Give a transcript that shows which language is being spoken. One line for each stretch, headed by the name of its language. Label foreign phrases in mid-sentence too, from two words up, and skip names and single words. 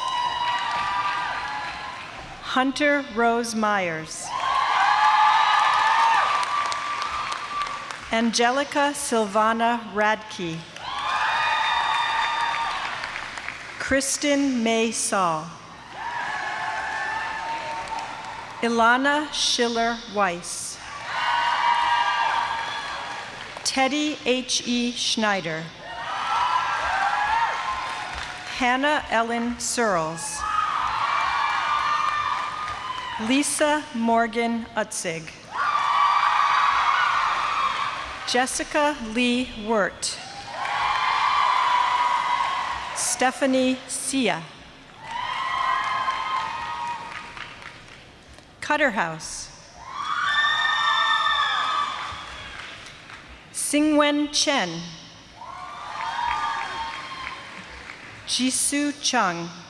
English: Hunter Rose Myers. Angelica Silvana Radke. Kristen May Saul. Ilana Schiller Weiss. Teddy H.E. Schneider. Hannah Ellen Searles. Lisa Morgan Utzig. Jessica Lee Wirt. Stephanie Sia. Cutter House. Singwen Chen. Jisoo Chung.